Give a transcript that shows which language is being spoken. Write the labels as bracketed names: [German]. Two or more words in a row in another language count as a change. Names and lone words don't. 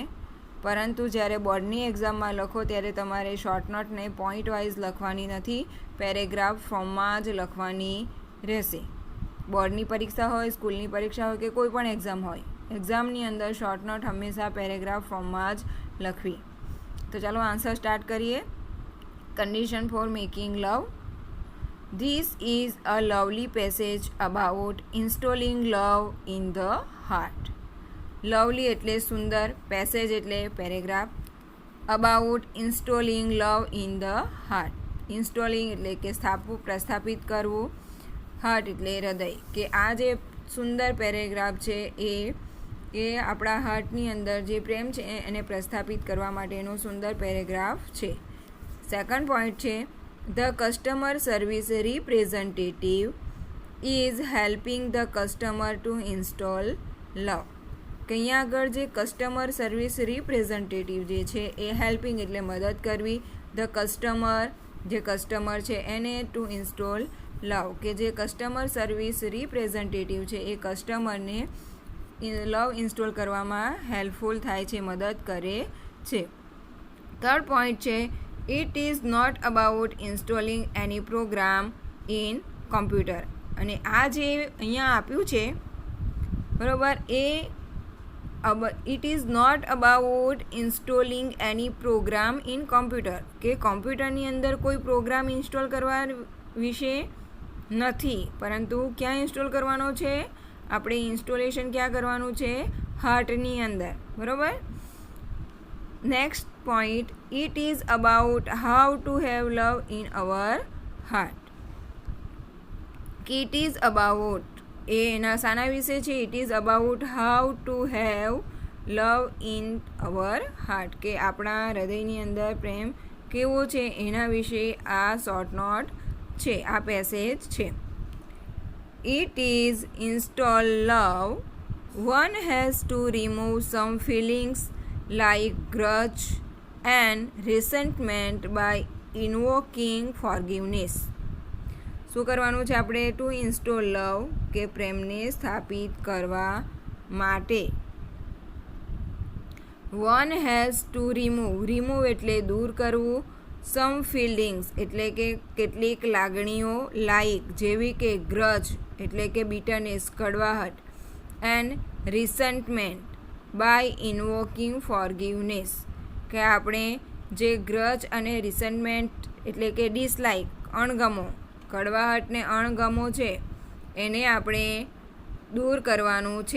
[Gujarati] પરંતુ જ્યારે બોર્ડની એક્ઝામમાં લખો ત્યારે તમારે [English] short note point wise [Gujarati] લખવાની નથી, [English] paragraph form [Gujarati] જ લખવાની રહેશે. બોર્ડની પરીક્ષા હોય, સ્કૂલની પરીક્ષા હોય કે કોઈ પણ એક્ઝામ હોય, એક્ઝામની અંદર [English] short note [Gujarati] હંમેશા [English] paragraph form [Gujarati] જ લખવી. તો ચાલો [English] answer start [Gujarati] કરીએ. [English] condition for making love. This is a lovely passage about installing love in the heart. [Gujarati] Lovely એટલે સુંદર, પેસેજ એટલે પેરેગ્રાફ, [English] about installing love in the heart. [Gujarati] Installing એટલે કે સ્થાપવું, પ્રસ્થાપિત કરવું, હાર્ટ એટલે હૃદય. કે આ જે સુંદર પેરેગ્રાફ છે એ આપણા હાર્ટની અંદર જે પ્રેમ છે એને પ્રસ્થાપિત કરવા માટેનો સુંદર પેરેગ્રાફ છે. [English] second point છે The customer service representative is helping the customer to install love. [Gujarati] કે અહીંયા આગળ જે [English] customer service representative [Gujarati] જે છે એ હેલ્પિંગ એટલે મદદ કરવી, [English] the customer [Gujarati] જે કસ્ટમર છે એને [English] to install love [Gujarati] કે જે [English] customer service representative [Gujarati] છે એ કસ્ટમરને [English] love install [Gujarati] કરવામાં હેલ્પફુલ થાય છે, મદદ કરે છે. [English] third point છે It is not about installing any program in computer. [Gujarati] અને આ જે અહીંયા આપ્યું છે બરાબર [English] it is not about installing any program in computer [Gujarati] કે કોમ્પ્યુટરની અંદર કોઈ [English] program install [Gujarati] કરવા વિશે નથી, પરંતુ ક્યાં ઇન્સ્ટોલ કરવાનો છે? આપણે ઇન્સ્ટોલેશન ક્યાં કરવાનું છે? હાર્ટની અંદર. બરાબર. [English] નેક્સ્ટ point, it is about how to have love in our heart. It is about [Gujarati] એ એના શાના વિશે છે? [English] It is about how to have love in our heart [Gujarati] કે આપણા હૃદયની અંદર પ્રેમ કેવો છે એના વિશે આ [English] short note [Gujarati] છે, આ પેસેજ છે. [English] It is install love. One has to remove some feelings like grudge and resentment by invoking forgiveness. [Gujarati] શું કરવાનું છે આપણે? [English] to install love [Gujarati] કે પ્રેમને સ્થાપિત કરવા માટે. [English] one has to remove [Gujarati] એટલે દૂર કરવું, [English] some feelings [Gujarati] એટલે કે કેટલીક લાગણીઓ, લાઈક જેવી કે ગ્રજ એટલે કે બિટરનેસ કડવાહટ, [English] and resentment by invoking forgiveness [Gujarati] કે આપણે જે ગ્રજ અને રિસન્ટમેન્ટ એટલે કે ડિસલાઇક, અણગમો, કડવાહટને અણગમો છે એને આપણે દૂર કરવાનું છે.